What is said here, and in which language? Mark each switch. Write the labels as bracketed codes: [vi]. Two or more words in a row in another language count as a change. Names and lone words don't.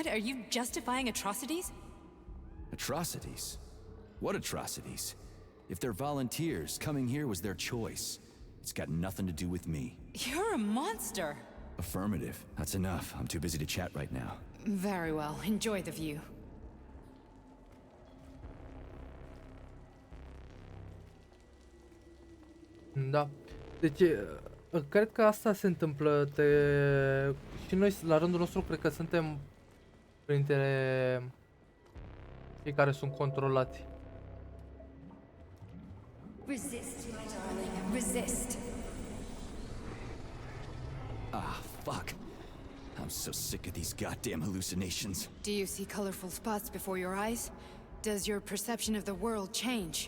[en] Are you justifying atrocities? Atrocities? What atrocities? If they're volunteers, coming here was their choice. It's got nothing to do with me. You're a monster! Affirmative. That's enough. I'm too busy to chat right now. Very well. Enjoy the view. [ro] Da. Deci, cred că asta se întâmplă. Și noi, la rândul nostru, cred că suntem printre cei care sunt controlați. [en] Resist, my darling. Resist. Ah, fuck. I'm so sick of these goddamn hallucinations. Do you see colorful spots before your eyes? Does your perception of the world change?